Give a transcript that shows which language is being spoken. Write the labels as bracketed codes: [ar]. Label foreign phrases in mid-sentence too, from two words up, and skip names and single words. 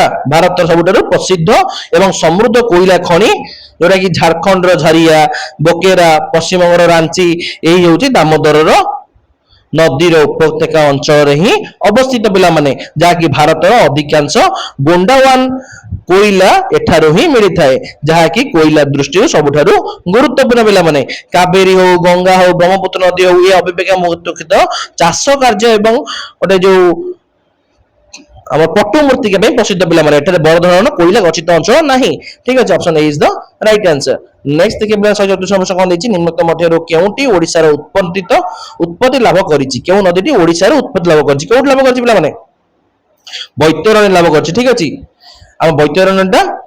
[or] ଭାରତର ସବୁଠାରୁ ପ୍ରସିଦ୍ଧ ଏବଂ ସମୃଦ୍ଧ କୋଇଲା ଖଣି, ଯୋଉଟା କି ଝାଡଖଣ୍ଡର ଝାରିଆ, ବୋକେରା, ପଶ୍ଚିମବଙ୍ଗର ରାଞ୍ଚି, ଏହି ହେଉଛି ଦାମୋଦରର ନଦୀର ଉପତ୍ୟକା ଅଞ୍ଚଳରେ ହିଁ ଅବସ୍ଥିତ ପିଲାମାନେ, ଯାହାକି ଭାରତର ଅଧିକାଂଶ ଗୋଣ୍ଡାୱାନ କୋଇଲା ଏଠାରୁ ହିଁ ମିଳିଥାଏ, ଯାହାକି କୋଇଲା ଦୃଷ୍ଟିରୁ ସବୁଠାରୁ ଗୁରୁତ୍ୱପୂର୍ଣ୍ଣ ପିଲାମାନେ। କାବେରୀ ହଉ, ଗଙ୍ଗା ହଉ, ବ୍ରହ୍ମପୁତ୍ର ନଦୀ ହଉ, ଏ ଅପେକ୍ଷା ମୁଖ୍ୟତଃ ଚାଷ କାର୍ଯ୍ୟ ଏବଂ ଗୋଟେ ଯୋଉ ଆମର ପଟ୍ଟୁ ମୂର୍ତ୍ତିକା ପାଇଁ ପ୍ରସିଦ୍ଧ ପିଲାମାନେ ଏଠାରେ ବଡ଼ ଧରଣର କୋଇଲା ଗଚ୍ଛିତ ଅଞ୍ଚଳ ନାହିଁ ଠିକ ଅଛି [en] option A is the right answer [or] ନେକ୍ସଟ ଦେଖିବା ପିଲା 134 ସମସ୍ୟା କଣ ଦେଇଛି ନିମ୍ନୋକ୍ତ ମଧ୍ୟରୁ କେଉଁଟି ଓଡ଼ିଶାର ଉତ୍ପତ୍ତି ଲାଭ କରିଛି କେଉଁ ନଦୀଟି ଓଡ଼ିଶାର ଉତ୍ପତ୍ତି ଲାଭ କରିଛି କେଉଁଠି ଲାଭ କରିଛି ପିଲାମାନେ ବୈତରଣୀ ଲାଭ କରିଛି ଠିକ ଅଛି ଆମ ବୈତରଣୀଟା